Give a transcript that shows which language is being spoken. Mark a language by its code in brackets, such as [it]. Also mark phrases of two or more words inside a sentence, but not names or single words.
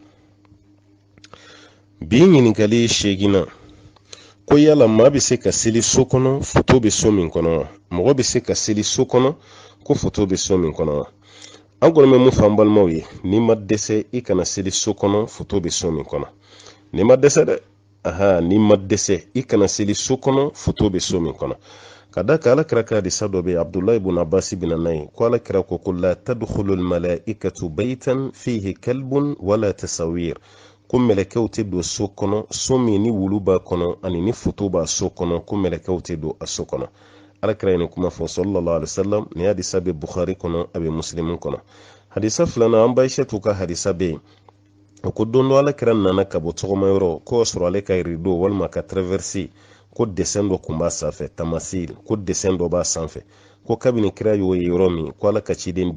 [bm] bi ɲininkali 8nan ko yala maa bɛ se ka seli so kɔnɔ foto bɛ so min kɔnɔ wa mɔgɔ bɛ se ka seli so kɔnɔ ko foto bɛ so min kɔnɔ wa an kɔni bɛ mun fɔ an balimaw ye n'i ma dɛsɛ i kana seli so kɔnɔ foto bɛ so min kɔnɔ n'i ma dɛsɛ dɛ n'i ma dɛsɛ i kana seli so kɔnɔ foto bɛ so min kɔnɔ ka da kan ala kira ka hadisa dɔ bɛ abdulahi ibn abbas bin n'a ko ala kira ko [ar] لا تدخل الملائكة بيتا فيه كلب ولا تصاوير [bm] ko mɛlɛkɛw tɛ don so kɔnɔ so min ni wulu b'a kɔnɔ ani ni foto b'a so kɔnɔ ko mɛlɛkɛw tɛ don a so kɔnɔ ala kira ye nin kuma fɔ [ar] صلى الله عليه وسلم [bm] ni hadisa bɛ bukhari kɔnɔ a bɛ muslimu kɔnɔ hadisa filanan an ba aishatu ka hadisa bɛ yen o ko don dɔ ala kira nana ka bɔ tɔgɔma yɔrɔ ko sɔrɔ ale ka rideau walima ka traverser ko dessin dɔ kun b'a sanfɛ tamasil ko dessin dɔ b'a sanfɛ ko kabini kira y'o ye yɔrɔ min ko ala ka ciden